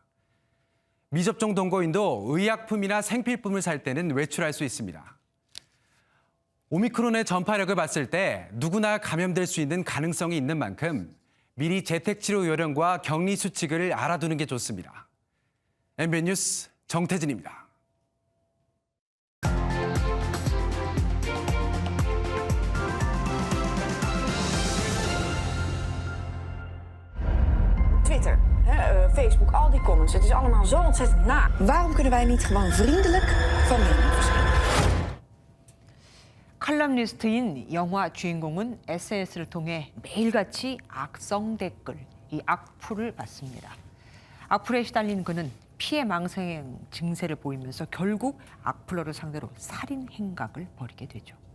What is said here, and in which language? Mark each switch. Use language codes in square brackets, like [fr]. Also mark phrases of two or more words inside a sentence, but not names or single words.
[ko] 미접종 동거인도 의약품이나 생필품을 살 때는 외출할 수 있습니다. 오미크론의 전파력을 봤을 때 누구나 감염될 수 있는 가능성이 있는 만큼 미리 재택치료 요령과 격리 수칙을 알아두는 게 좋습니다. MBN 뉴스 정태진입니다. [nl] Twitter, Facebook, al die comments. Het is allemaal zo ontzettend naar. Waarom kunnen wij niet gewoon vriendelijk van mening verschillen? [ko] 칼럼니스트인 영화 주인공은 SNS를 통해 매일같이 악성 댓글, 이 악플을 받습니다. 악플에 시달린 그는 피해망상 증세를 보이면서 결국 악플러를 상대로 살인 행각을 벌이게 되죠.